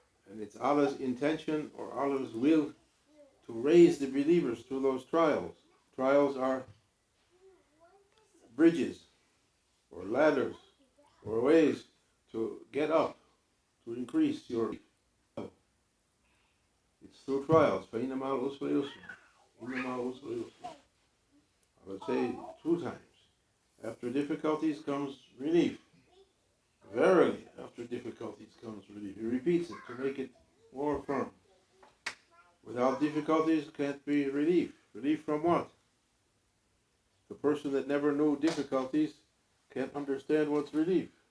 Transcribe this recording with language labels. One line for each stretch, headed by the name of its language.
English: And it's Allah's intention or Allah's will to raise the believers through those trials. Trials are bridges or ladders or ways to get up, to increase your love. It's through trials.
Arabic: فَإِنَّ مَعَ الْعُسْرِ يُسْرًا. إِنَّ مَعَ الْعُسْرِ يُسْرًا.
English: I would say 2 times. after difficulties comes relief. Verily, after difficulties comes relief. He repeats it to make it more firm. Without difficulties can't be relief. Relief from what? The person that never knew difficulties can't understand what's relief.